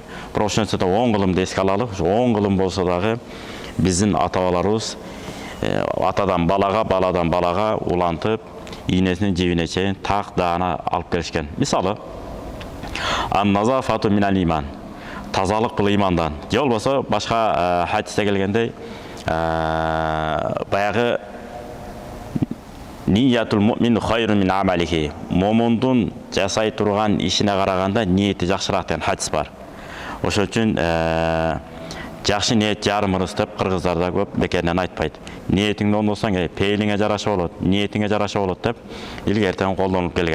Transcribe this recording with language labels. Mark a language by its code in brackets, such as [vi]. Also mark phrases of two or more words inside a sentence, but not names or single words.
[ky] Бирок ошон да оң кылымды эске алалы. Оң кылым болсо дагы биздин ата-бабаларыбыз атадан балага, баладан балага улантып, ийнесинин жибине чейин так даана алып келишкен. [ar] Мисалы, النظافة من الإيمان. [ky] Тазалык бул имандан. Же болбосо башка хадисте келгендей, баягы [ar] نية المؤمن خير من عمله. [ky] Момундун жасай турган ишине караганда ниети жакшыраак деген хадис бар. Ошон үчүн жакшы ниет жарым ырыс деп кыргыздарда көп бекеринен айтпайт. Ниетиңди оңдосоң, пейилиңе жараша болот, ниетиңе жараша болот деп илгертен колдонуп келген.